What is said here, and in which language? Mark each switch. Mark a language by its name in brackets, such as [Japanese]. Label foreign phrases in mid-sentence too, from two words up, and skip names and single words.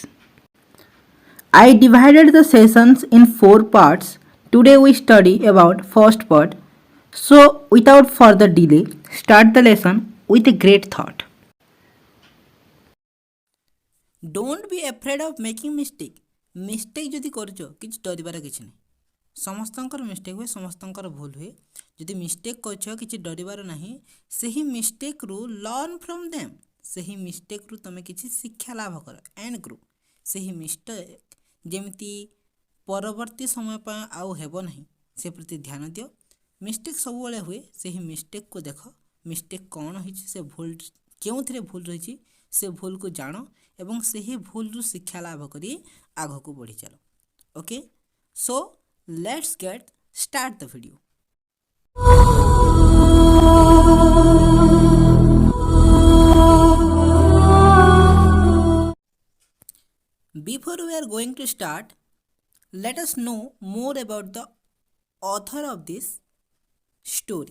[English] I divided the sessions in 4 parts. Today we study about first part. So without further delay, start the lesson with a great thought. Don't be afraid of making mistake. [Odia] Mistake ଯଦି କରୁଛ କିଛି ଡରିବାର କିଛି ନାହିଁ। ସମସ୍ତଙ୍କର ମିଷ୍ଟେକ୍ ହୁଏ, ସମସ୍ତଙ୍କର ଭୁଲ ହୁଏ। ଯଦି ମିଷ୍ଟେକ୍ କରୁଛ କିଛି ଡରିବାର ନାହିଁ। ସେହି ମିଷ୍ଟେକ୍ରୁ [English] learn from them. [Odia] ସେହି ମିଷ୍ଟେକ୍ରୁ ତୁମେ କିଛି ଶିକ୍ଷା ଲାଭ କର [English] and grow. [Odia] ସେହି ମିଷ୍ଟେକ୍ ଯେମିତି ପରବର୍ତ୍ତୀ ସମୟ ପାଇଁ ଆଉ ହେବ ନାହିଁ ସେ ପ୍ରତି ଧ୍ୟାନ ଦିଅ। ମିଷ୍ଟେକ୍ ସବୁବେଳେ ହୁଏ, ସେହି ମିଷ୍ଟେକ୍କୁ ଦେଖ। ମିଷ୍ଟେକ୍ କ'ଣ ହେଇଛି, ସେ ଭୁଲ କେଉଁଥିରେ ଭୁଲ ରହିଛି, ସେ ଭୁଲକୁ ଜାଣ ଏବଂ ସେହି ଭୁଲରୁ ଶିକ୍ଷା ଲାଭ କରି ଆଗକୁ ବଢ଼ି ଚାଲ। [English] Okay, so let's get start the video. Before we are going to start, let us know more about the author of this story.